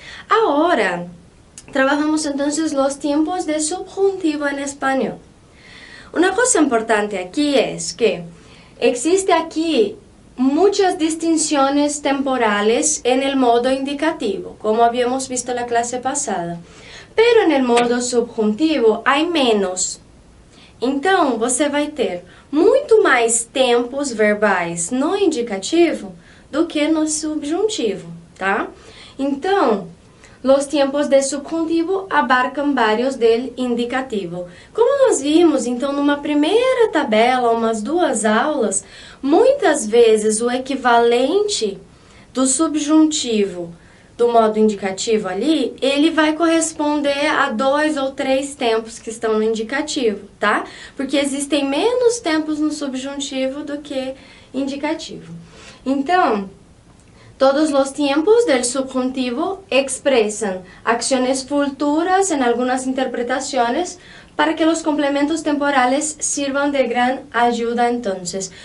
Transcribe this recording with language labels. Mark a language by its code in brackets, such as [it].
[es] Ahora, trabajamos entonces los tiempos de subjuntivo en español. Una cosa importante aquí es que existe aquí muchas distinciones temporales en el modo indicativo, como habíamos visto en la clase pasada. Pero en el modo subjuntivo hay menos. [pt] Então, você vai ter muito mais tempos verbais no indicativo do que no subjuntivo, tá? Então, os tempos de subjuntivo abarcam vários del indicativo. Como nós vimos, então, numa primeira tabela, umas duas aulas, muitas vezes o equivalente do subjuntivo do modo indicativo ali, ele vai corresponder a 2 ou 3 tempos que estão no indicativo, tá? Porque existem menos tempos no subjuntivo do que indicativo. Então, todos os tempos [es] del subjuntivo expresan acciones futuras en algunas interpretaciones para que los complementos temporales sirvan de gran ayuda entonces.